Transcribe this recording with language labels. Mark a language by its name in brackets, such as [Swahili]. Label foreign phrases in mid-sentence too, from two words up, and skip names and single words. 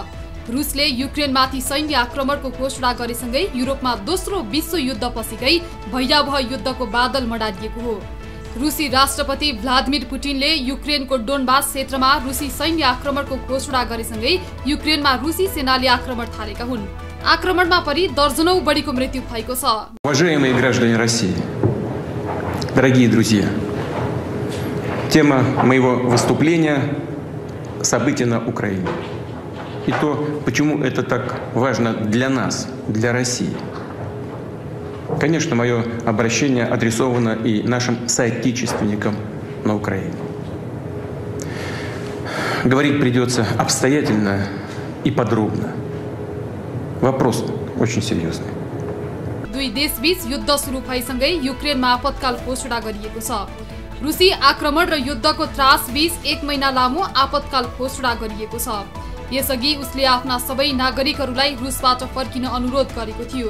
[Nepali] रुसले युक्रेनमाथि सैन्य आक्रमणको घोषणा गरेसँगै युरोपमा दोस्रो विश्व युद्धपछिकै भयावह युद्धको बादल मडारिएको हो। रुसी राष्ट्रपति भ्लादिमिर पुटिनले युक्रेनको डोनबास क्षेत्रमा रुसी सैन्य आक्रमणको घोषणा गरेसँगै युक्रेनमा रुसी सेनाले आक्रमण थालेका हुन्। आक्रमणमा परि दर्जनौं बढीको मृत्यु भएको छ। [Russian] Уважаемые граждане России, дорогие друзья, тема моего выступления – события на Украине. И то, почему это так важно для нас, для России. Конечно, мое обращение адресовано и нашим соотечественникам на Украине. Говорить придется обстоятельно и подробно. Вопрос очень серьезный. [Nepali] दुई देशबीच युद्ध सुरु भएसँगै युक्रेनमा आपतकाल घोषणा गरिएको छ। रुसी आक्रमण र युद्धको त्रासबीच 1 महिना लामो आपतकाल घोषणा गरिएको छ। यसअघि उसले आफ्ना सबै नागरिकहरूलाई रुसबाट फर्किन अनुरोध गरेको थियो।